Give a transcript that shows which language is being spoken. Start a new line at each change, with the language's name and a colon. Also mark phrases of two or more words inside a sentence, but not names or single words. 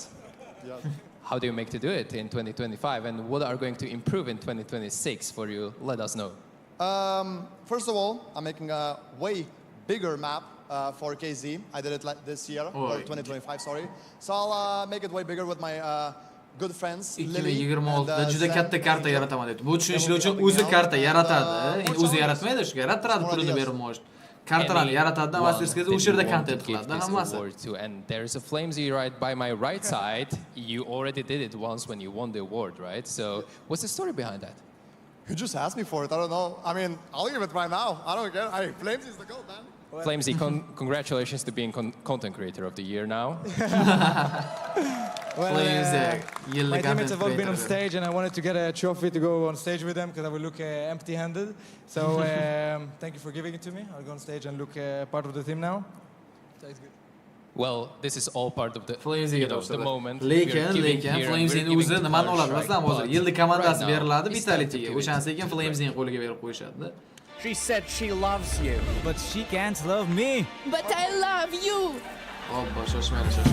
English: How do you make to do it in 2025, and what are going to improve in 2026 for you? Let us know. First of all, I'm making a way bigger map for KZ. I did it this year, or 2025, sorry. So I'll make it way bigger with my good friends.
Uzbek: 2026da juda katta karta yarataman debdi. Bu tushunishlar uchun o'zi karta yaratadi. Endi o'zi yaratmaydi, shu yarattiradi, pulini berib mo'sh. Kartalarni yaratadi, masterskada o'sha yerda content qiladi, hammasi.
English: And there is a flamesy right by my right side. You already did it once when you won the award, right? So what's the story behind that? You just asked me for it. I don't know. I mean, I'll give it right now. I don't care. Flamesy is the goal, man. Flamesy, congratulations to being content creator of the year now. Well, my teammates have all been on stage, and I wanted to get a trophy to go on stage with them because I will look empty-handed. So thank you for giving it to me. I'll go on stage and look part of the team now. Sounds good. Well, this is all part of the moment.
Uzbek: Lekin Flames'ning o'zi nimani oladi? Masalan, hozir yillik komandasi beriladi Vitalityga. O'shanisi ekan Flames'ning qo'liga berib qo'yishadi.
English: She said she loves you, but she can't love me. But I love you.
Uzbek: Obbo, shoshmaydi.